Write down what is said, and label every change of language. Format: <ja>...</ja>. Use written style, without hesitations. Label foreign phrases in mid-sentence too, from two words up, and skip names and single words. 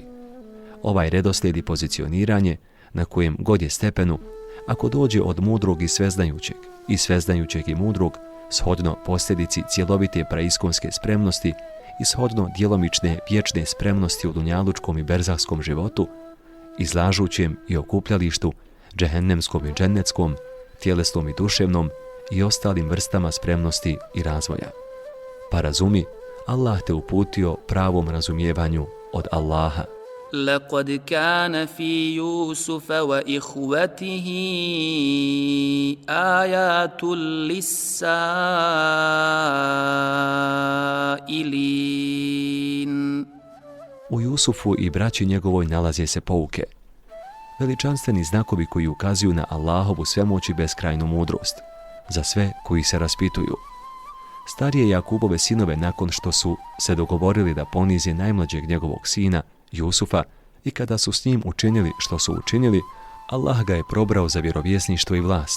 <bs>Ovaj redoslijed i pozicioniranje, na kojem god je stepenu, ako dođe od mudrog i sveznajućeg i mudrog, shodno posljedici cjelovite praiskonske spremnosti i shodno djelomične vječne spremnosti u dunjalučkom i berzahskom životu, izlažućem i okupljalištu, džehennemskom i džennetskom, tjelesnom i duševnom i ostalim vrstama spremnosti i razvoja. Pa razumi, Allah te uputio pravom razumijevanju od Allaha.</bs> <ar>لقد كان في يوسف وإخوته آيات للسائلين.</ar> <bs>U Jusufu i braći njegovoj nalaze se pouke, veličanstveni znakovi koji ukazuju na Allahovu svemoć i beskrajnu mudrost, za sve koji se raspituju. Starije Jakubove sinove, nakon što su se dogovorili da ponize najmlađeg njegovog sina, Jusufa, i kada su s njim učinili što su učinili, Allah ga je probrao za vjerovjesništvo i vlast.</bs>